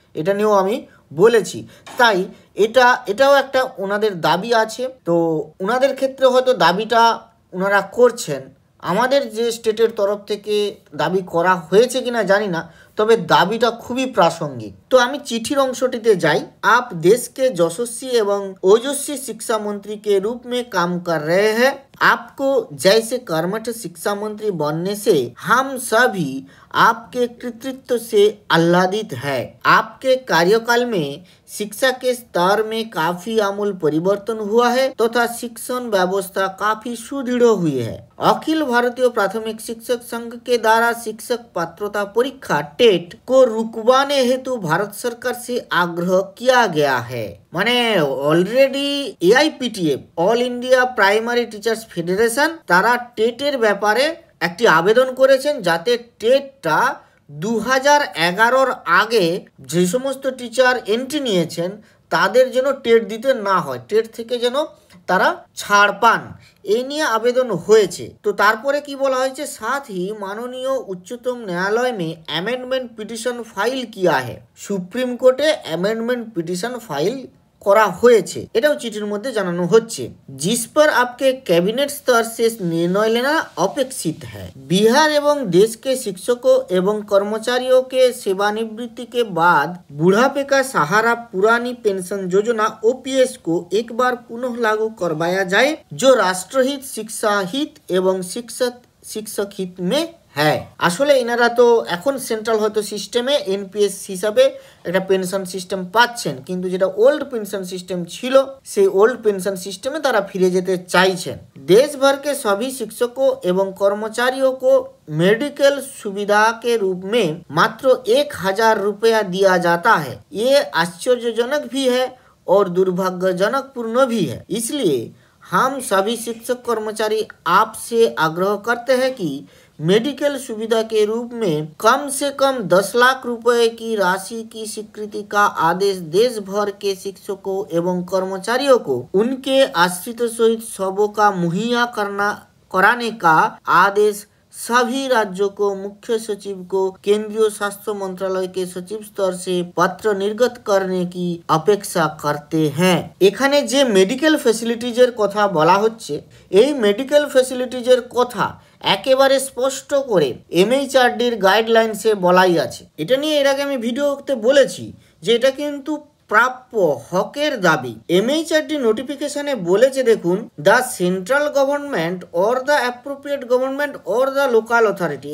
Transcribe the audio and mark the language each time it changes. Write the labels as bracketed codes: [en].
[bn] এটা নিয়েও আমি বলেছি, তাই এটাও একটা ওনাদের দাবি আছে। তো ওনাদের ক্ষেত্রে হয়তো দাবিটা ওনারা করছেন, আমাদের যে স্টেটের তরফ থেকে দাবি করা হয়েছে কিনা জানি না, তবে দাবিটা খুবই প্রাসঙ্গিক। তো আমি চিঠির অংশটিতে যাই। [hi] आप देश के यशस्वी एवं ओजस्वी शिक्षा मंत्री के रूप में काम कर रहे हैं। आपको जैसे कर्मठ शिक्षा मंत्री बनने से हम सभी आपके कृतित्व से आह्लादित है। आपके कार्यकाल में शिक्षा के स्तर में काफी आमूल परिवर्तन हुआ है तथा शिक्षण व्यवस्था काफी सुदृढ़ हुई है। अखिल भारतीय प्राथमिक शिक्षक संघ के द्वारा शिक्षक पात्रता परीक्षा टेट को रुकवाने हेतु भारत सरकार से आग्रह किया गया है। [bn] মানে already এআইপিটিএফ all India primary teachers federation তারা টেটের ব্যাপারে একটি আবেদন করেছেন, যাতে টেটটা 2011-র আগে যে সমস্ত টিচার এন্ট্রি নিয়েছেন তাদের যেন টেট দিতে না হয়, টেট থেকে যেন তারা ছাড় পান, এই নিয়ে আবেদন হয়েছে। তো তারপরে কি বলা হয়েছে, [hi] साथ ही माननीय उच्चतम न्यायालय में अमेंडमेंट पिटिशन फाइल किया है। [bn] सुप्रीम कोर्टे अमेंडमेंट पिटिशन फाइल करा হয়েছে, এটাও চিঠির মধ্যে জানানো হচ্ছে। [hi] जिस पर आपके कैबिनेट स्तर से निर्णय लेना अपेक्षित है। बिहार एवं देश के शिक्षकों एवं कर्मचारियों के सेवानिवृत्ति के बाद बुढ़ापे का सहारा पुरानी पेंशन योजना ओपीएस को एक बार पुनः लागू करवाया जाए, जो राष्ट्रहित, शिक्षा हित एवं शिक्षक हित में হ্যাঁ। [bn] আসলে এনারা তো এখন সেন্ট্রাল হয়তো সিস্টেমে এনপিএস হিসাবে একটা পেনশন সিস্টেম পাচ্ছেন, কিন্তু যেটা ওল্ড পেনশন সিস্টেম ছিল সেই ওল্ড পেনশন সিস্টেমে তারা ফিরে যেতে চাইছেন। [hi] देश भर के सभी शिक्षकों एवं कर्मचारियों को मेडिकल सुविधा के रूप में मात्र 1000 रुपया दिया जाता है। ये आश्चर्यजनक भी है और दुर्भाग्यजनक पूर्ण भी है। इसलिए हम सभी शिक्षक कर्मचारी आपसे आग्रह करते हैं कि मेडिकल सुविधा के रूप में कम से कम 10 लाख रुपए की राशि की स्वीकृति का आदेश देश भर के शिक्षकों एवं कर्मचारियों को उनके आश्रितों सहित सबों का मुहैया कराने का आदेश सभी राज्यों को, मुख्य सचिव को केंद्रीय स्वास्थ्य मंत्रालय के सचिव स्तर से पत्र निर्गत करने की अपेक्षा करते हैं। [bn] এখানে যে মেডিকেল ফ্যাসিলিটিজের কথা বলা হচ্ছে, এই মেডিকেল ফ্যাসিলিটিজের কথা একেবারে স্পষ্ট করে এমএইচআরডির গাইডলাইন্সে বলাই আছে। এটা নিয়ে এর আগে আমি ভিডিওতে বলেছি যে এটা কিন্তু প্রাপ্য হকের দাবি। এমএইচআরডি নোটিফিকেশনে বলেছে দেখুন, the central government or the appropriate government or the local authority.